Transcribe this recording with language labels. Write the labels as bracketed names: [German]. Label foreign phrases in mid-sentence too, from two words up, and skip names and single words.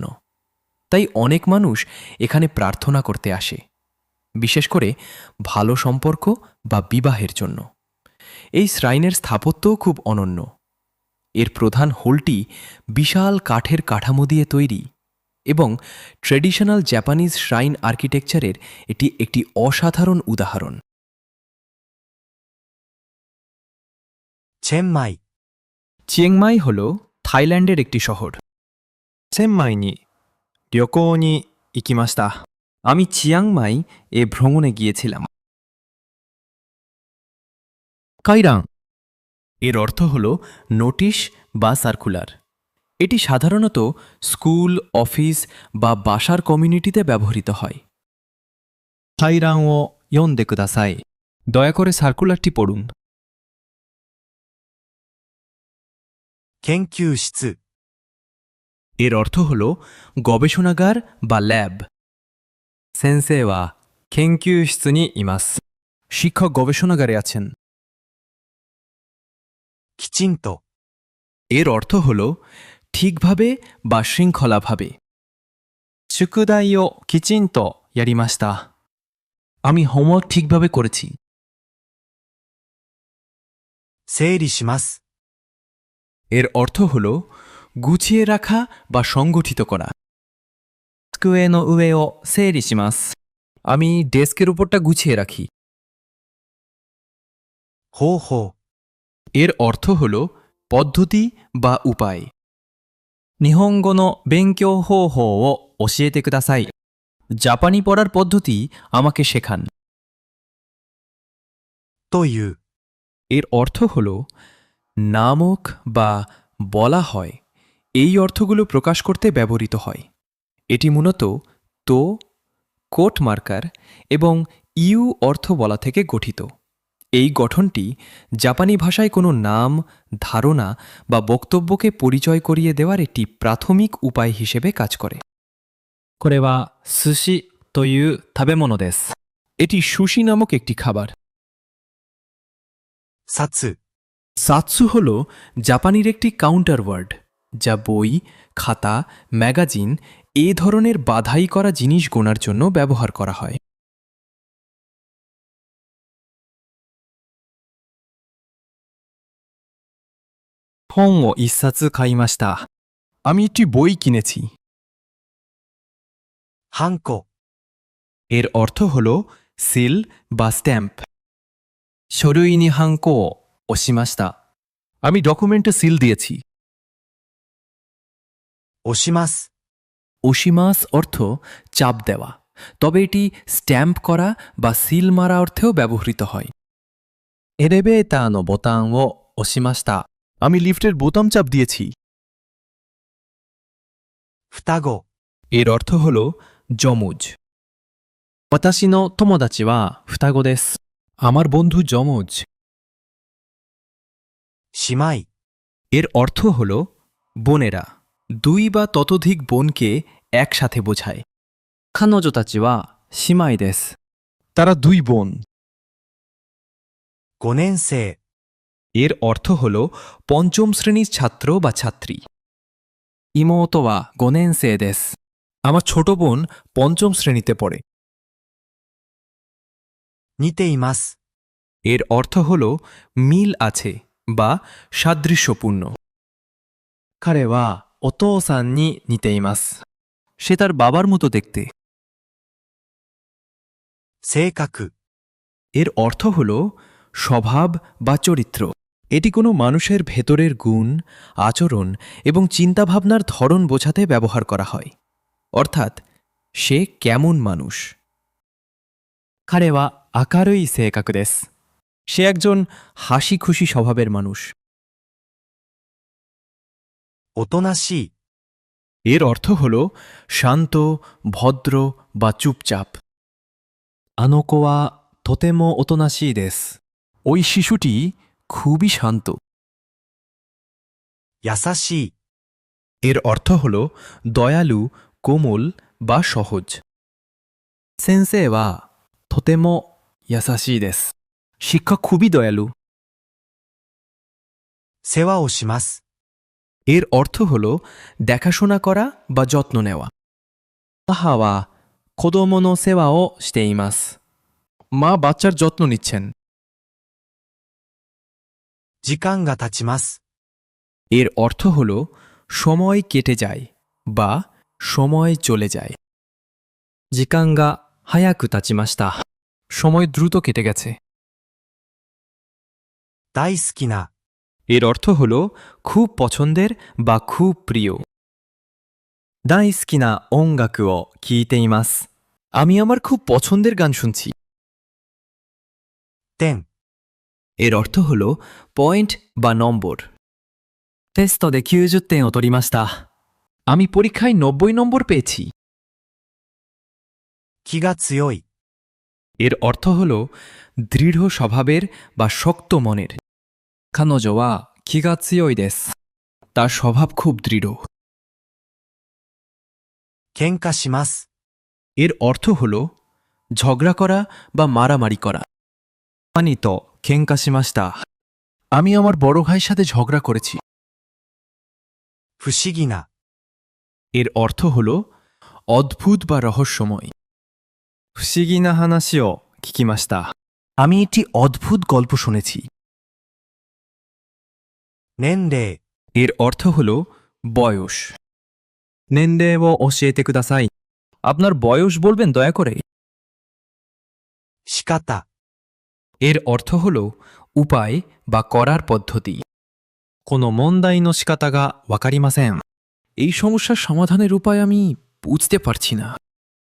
[Bangla] তাই অনেক মানুষ এখানে প্রার্থনা করতে আসে, বিশেষ করে ভালো সম্পর্ক বা বিবাহের জন্য। এই শ্রাইনের স্থাপত্যও খুব অনন্য। এর প্রধান হলটি বিশাল কাঠের কাঠামো দিয়ে তৈরি এবং [English] traditional Japanese shrine architecture [Bangla] এটি একটি অসাধারণ উদাহরণ। [Japanese] チェンマイ、 [Bangla] চিংমাই হল থাইল্যান্ডের একটি শহর। [Japanese] チェンマイに旅行に行きました。 [Bangla] আমি চিয়াংমাই এ ভ্রমণে গিয়েছিলাম। カイラン এর অর্থ হল নোটিশ বা সার্কুলার। এটি সাধারণত স্কুল, অফিস বা বাসার কমিউনিটিতে ব্যবহৃত হয়। [Japanese] 対覧を読んでください。 [Bangla] দয়া করে সার্কুলারটি পড়ুন। [Japanese] 研究室 [Bangla] এর অর্থ হল গবেষণাগার বা ল্যাব। [Japanese] 先生は研究室にいます。 [Bangla] শিক্ষক গবেষণাগারে আছেন। [Japanese] きちんと [Bangla] এর অর্থ হল ঠিকভাবে বা শৃঙ্খলাভাবে। [Japanese] 宿題をきちんとやりました。 [Bangla] আমি হোমওয়ার্ক ঠিকভাবে করেছি। [Japanese] 整理します。 [Bangla] এর অর্থ হল গুছিয়ে রাখা বা সংগঠিত করা। [Japanese] 机の上を整理します。 [Bangla] আমি ডেস্কের উপরটা গুছিয়ে রাখি। [Japanese] 方法 [Bangla] এর অর্থ হল পদ্ধতি বা উপায়। [Japanese] 日本語の勉強方法を教えてください。 [Bangla] জাপানি পড়ার পদ্ধতি আমাকে শেখান। [Japanese] という [Bangla] এর অর্থ হল নামক বা বলা হয়। এই অর্থগুলো প্রকাশ করতে ব্যবহৃত হয়। এটি মূলত তো, [English] quote marker [Bangla] এবং ইউ অর্থ বলা থেকে গঠিত। এই গঠনটি জাপানি ভাষায় কোনো নাম, ধারণা বা বক্তব্যকে পরিচয় করিয়ে দেওয়ার একটি প্রাথমিক উপায় হিসেবে কাজ করে। [Japanese] これは寿司という食べ物です。 [Bangla] এটি সুশি নামক একটি খাবার। [Japanese] 札 [Bangla] সাতসু হল জাপানির একটি [English] counter word, [Bangla] যা বই, খাতা, ম্যাগাজিন এ ধরনের বাধাই করা জিনিস গোনার জন্য ব্যবহার করা হয়। [Japanese] 本を一冊買いました。 [Bangla] আমি একটি বই কিনেছি। [Japanese] ハンコ [Bangla] এর অর্থ হল সিল বা স্ট্যাম্প। [Japanese] 書類にハンコを押しました。 [Bangla] আমি ডকুমেন্টে সিল দিয়েছি। [Japanese] 押します。 [Bangla] ওশিমাস অর্থ চাপ দেওয়া, তবে এটি স্ট্যাম্প করা বা সিল মারা অর্থেও ব্যবহৃত হয়। [Japanese] エレベーターのボタンを押しました。 [Bangla] আমি লিফটের বোতাম চাপ দিয়েছি। [Japanese] 双子 [Bangla] এর অর্থ হল যমজ। [Japanese] 私の友達は双子です。 [Bangla] আমার বন্ধু যমজ। [Japanese] 姉妹 [Bangla] এর অর্থ হল বোনেরা। দুই বা ততোধিক বোনকে একসাথে বোঝায়। [Japanese] 彼女たちは姉妹です。 [Bangla] তারা দুই বোন। [Japanese] 5 年生 [Bangla] এর অর্থ হল পঞ্চম শ্রেণীর ছাত্র বা ছাত্রী। [Japanese] 妹は5年生です。 [Bangla] আমার ছোট বোন পঞ্চম শ্রেণীতে পড়ে। [Japanese] 似ています。 [Bangla] এর অর্থ হল মিল আছে বা সাদৃশ্যপূর্ণ। [Japanese] 彼はお父さんに似ています。 [Bangla] সে তার বাবার মতো দেখতে। [Japanese] 性格 [Bangla] এর অর্থ হল স্বভাব বা চরিত্র। এটি কোনো মানুষের ভেতরের গুণ, আচরণ এবং চিন্তাভাবনার ধরন বোঝাতে ব্যবহার করা হয়। অর্থাৎ সে কেমন মানুষ। [Japanese] 彼は明るい性格です。 [Bangla] সে একজন হাসি খুশি স্বভাবের মানুষ। [Japanese] おとなしい [Bangla] এর অর্থ হল শান্ত, ভদ্র বা চুপচাপ। [Japanese] あの子はとてもおとなしいです。 [Bangla] ওই শিশুটি খুবই শান্ত। [Japanese] 優しい [Bangla] এর অর্থ হল দয়ালু, কোমল বা সহজ। [Japanese] 先生はとても優しいです。 [Bangla] শিক্ষক খুবই দয়ালু। [Japanese] 世話をします。 [Bangla] এর অর্থ হল দেখাশোনা করা বা যত্ন নেওয়া। [Japanese] 母は子供の世話をしています。 [Bangla] মা বাচ্চার যত্ন নিচ্ছেন। [Japanese] 時間が経ちます。 [Bangla] এর অর্থ হল সময় কেটে যায় বা সময় চলে যায়। [Japanese] 時間が早く経ちました。 [Bangla] সময় দ্রুত কেটে গেছে। [Japanese] 大好きな [Bangla] এর অর্থ হল খুব পছন্দের বা খুব প্রিয়। [Japanese] 大好きな音楽を聴いています。 [Bangla] আমি আমার খুব পছন্দের গান শুনছি। [Japanese] 点 [Bangla] এর অর্থ হল পয়েন্ট বা নম্বর। [Japanese] テストで90点を取りました。 [Bangla] আমি পরীক্ষায় 90 নম্বর পেয়েছি। [Japanese] 気が強い。 [Bangla] এর অর্থ হল দৃঢ় স্বভাবের বা শক্ত মনের। [Japanese] 彼女は気が強いです。 [Bangla] তার স্বভাব খুব দৃঢ়। [Japanese] 喧嘩します。 [Bangla] এর অর্থ হল ঝগড়া করা বা মারামারি করা। [Japanese] 兄と喧嘩しました。 [Bangla] আমি আমার বড় ভাইয়ের সাথে ঝগড়া করেছি। [Japanese] 不思議な。 [Bangla] এর অর্থ হল অদ্ভুত বা রহস্যময়। [Japanese] 不思議な話を聞きました。 [Bangla] আমি একটি অদ্ভুত গল্প শুনেছি। [Japanese] 年齢。 [Bangla] এর অর্থ হল বয়স। [Japanese] 年齢を教えてください。 [Bangla] আপনার বয়স বলবেন দয়া করে। [Japanese] 仕方。 [Bangla] এর অর্থ হল উপায় বা করার পদ্ধতি। [Japanese] この問題の仕方がわかりません。 [Bangla] এই সমস্যার সমাধানের উপায় আমি বুঝতে পারছি না।